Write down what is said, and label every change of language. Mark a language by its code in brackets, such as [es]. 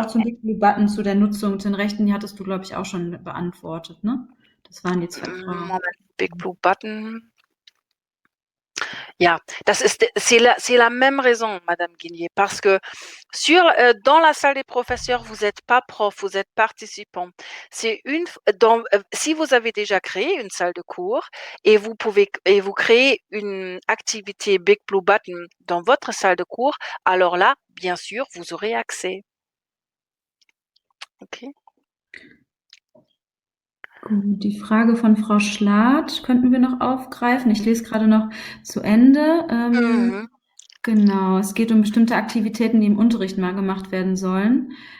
[de] auch zum Button, zu der Nutzung, zu den Rechten, die hattest du, glaube ich, auch schon beantwortet, ne? Das waren die 2 Fragen. Moment, Big Blue Button. [fr] Ja, c'est la même raison, Madame Guigné, parce que dans la salle des professeurs, vous n'êtes pas prof, vous êtes participant. Si vous avez déjà créé une salle de cours et vous créez une activité Big Blue Button dans votre salle de cours, alors là, bien sûr, vous aurez accès. Okay. [de] Gut, die Frage von Frau Schlath könnten wir noch aufgreifen. Ich lese gerade noch zu Ende. Genau, es geht um bestimmte Aktivitäten, die im Unterricht mal gemacht werden sollen.